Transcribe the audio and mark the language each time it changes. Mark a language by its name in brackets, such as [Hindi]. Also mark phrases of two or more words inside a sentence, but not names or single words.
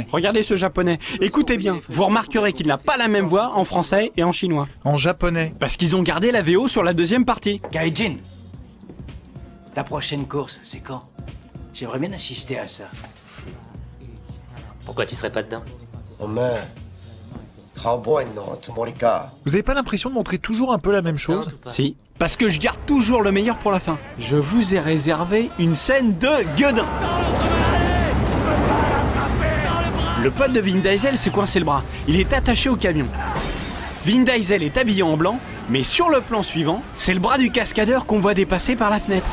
[French] Regardez ce japonais. Écoutez bien, vous remarquerez qu'il n'a pas la même voix en français et en chinois. En japonais. Parce qu'ils ont gardé la VO sur la deuxième partie. Gaijin, ta prochaine course, c'est quand? J'aimerais bien assister à ça. Pourquoi tu serais pas dedans? [Japanese] お前カウボーイのつもりか [French] Vous avez pas l'impression de montrer toujours un peu la même chose? Si. Parce que je garde toujours le meilleur pour la fin. Je vous ai réservé une scène de gueudin. Le pote de Vin Diesel s'est coincé le bras. Il est attaché au camion. Vin Diesel est habillé en blanc, mais sur le plan suivant, c'est le bras du cascadeur qu'on voit dépasser par la fenêtre.